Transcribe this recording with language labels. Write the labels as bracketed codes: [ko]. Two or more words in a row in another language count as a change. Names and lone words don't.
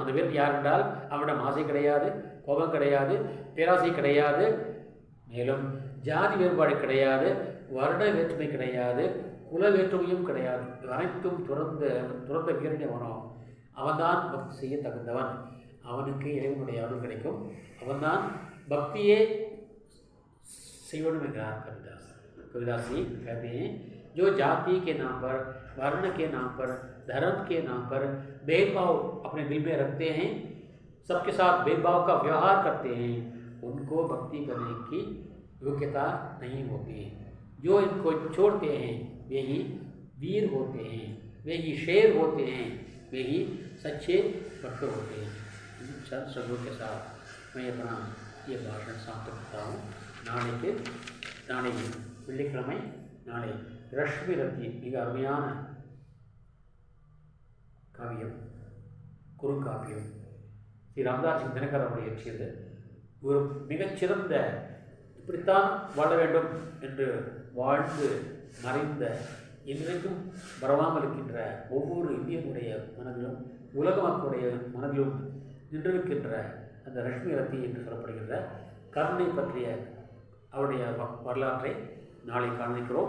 [ta] அந்த வீரன் யார் என்றால் அவனிடம் ஆசை கிடையாது, கோபம் கிடையாது, பேராசை கிடையாது, மேலும் ஜாதி வேறுபாடு கிடையாது, வருட வேற்றுமை கிடையாது, குல வேற்றுமையும் கிடையாது. அனைத்தும் துறந்த வீரனே வரும். அவன்தான் பக்தி செய்ய தகுந்தவன். அவனுக்கு இறைவனுடைய அருள் கிடைக்கும். அவன்தான் பக்தியே செய்வனும் என்கிறார் कबीरदासी. [hi] कहते हैं जो जाति के नाम पर, वर्ण के नाम पर, धर्म के नाम पर भेदभाव अपने दिल में रखते हैं, सबके साथ भेदभाव का व्यवहार करते हैं, उनको भक्ति करने की योग्यता नहीं होती। जो इनको छोड़ते हैं वे ही वीर होते हैं, वे ही शेर होते हैं, वे ही सच्चे भक्त होते हैं। इन चंद शब्दों के साथ मैं अपना ये भाषण समाप्त करता हूँ। [ta] நாளை வெள்ளிக்கிழமை நாளை ரஷ்மி ரத்தி மிக அருமையான காவியம், குறுங்காப்பியம் ஸ்ரீ ராமதாஸ் தினகர் அவர்கள் இயற்றியது. ஒரு மிகச்சிறந்த இப்படித்தான் வாழ வேண்டும் என்று வாழ்ந்து மறைந்த இன்றைக்கும் வரவாமல் இருக்கின்ற ஒவ்வொரு இந்தியனுடைய மனதிலும் உலக மக்களுடைய மனதிலும் நின்றிருக்கின்ற அந்த ரஷ்மி ரத்தி என்று சொல்லப்படுகின்ற கருணை பற்றிய அவருடைய வரலாற்றை நாளை காண்பிக்கிறோம்.